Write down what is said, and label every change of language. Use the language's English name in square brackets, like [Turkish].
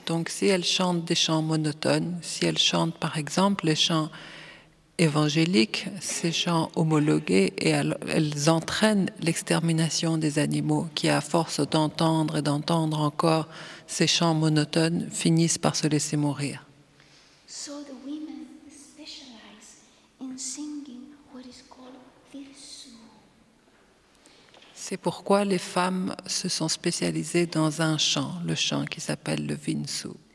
[French] Donc si elles chantent des chants monotones, si elles chantent par exemple les chants évangéliques, ces chants homologués, et elles entraînent l'extermination des animaux qui, à force d'entendre et d'entendre encore ces chants monotones, finissent par se laisser mourir. [English] So the women specialize in singing what is called virsu. [French] C'est pourquoi les femmes se sont spécialisées dans un chant, le chant qui s'appelle le Vinsu.